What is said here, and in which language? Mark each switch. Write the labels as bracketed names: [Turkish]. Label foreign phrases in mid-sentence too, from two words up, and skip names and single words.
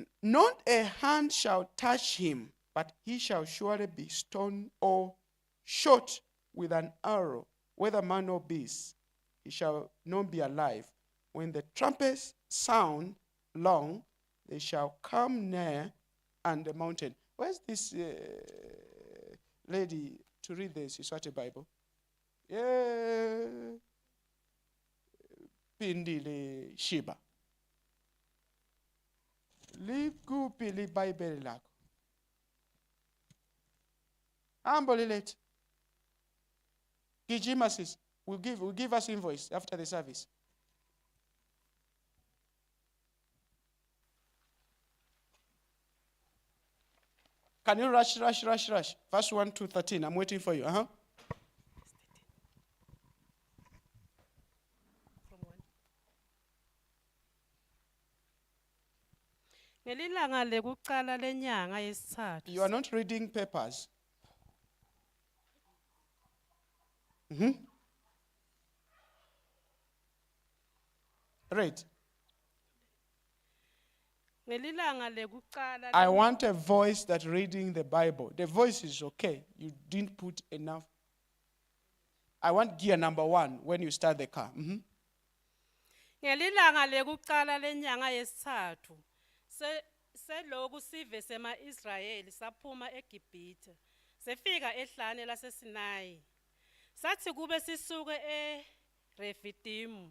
[English] Not a hand shall touch him, but he shall surely be stoned or shot with an arrow, whether man or beast. He shall not be alive. When the trumpets sound long, they shall come near and the mountain. Where's this lady to read this? Is what a Bible? Yeah. [Swati] Pindile Sheba. Likuphi libhayibheli lakho? Hambo lilethe. Gijima sis. [English] Will give us invoice after the service. Can you rush? Verse 1 to 13. I'm waiting for you. [Swati] Ngelilanga lekuqala lenyanga yesithathu. [English] You are not reading papers. Read. [Swati] Ngelilanga lekuqala. [English] I want a voice that's reading the Bible. The voice is okay. You didn't put enough. I want gear number 1 when you start the car. [Swati] Ngelilanga lekuqala lenyanga yesithathu. Seloku sive sema-Israyeli saphuma eGibhithe. Sefika ehlane laseSinayi. Sathi kube sisuke eRefidimu.